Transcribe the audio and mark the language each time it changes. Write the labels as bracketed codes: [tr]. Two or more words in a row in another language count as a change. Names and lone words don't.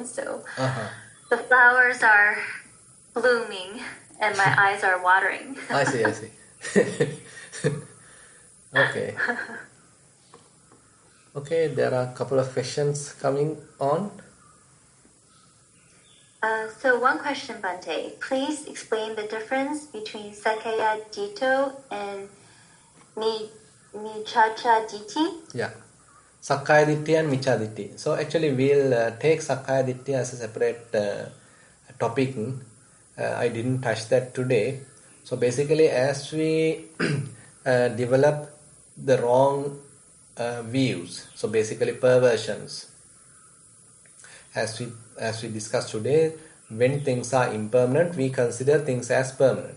[en] So the flowers are blooming and my eyes are watering. I see. Okay, there are a couple of questions coming on. So one question, Bhante. Please explain the difference between [pi] Sakkaya Ditto [en] and [pi] Miccha Ditti. [en] Yeah. [pi] Sakkaya Ditti and Miccha Ditti. [en] So actually we'll take [pi] Sakkaya Ditti [en] as a separate topic. I didn't touch that today. So basically, as we develop the wrong views, so basically perversions, as we discussed today, when things are impermanent, we consider things as permanent.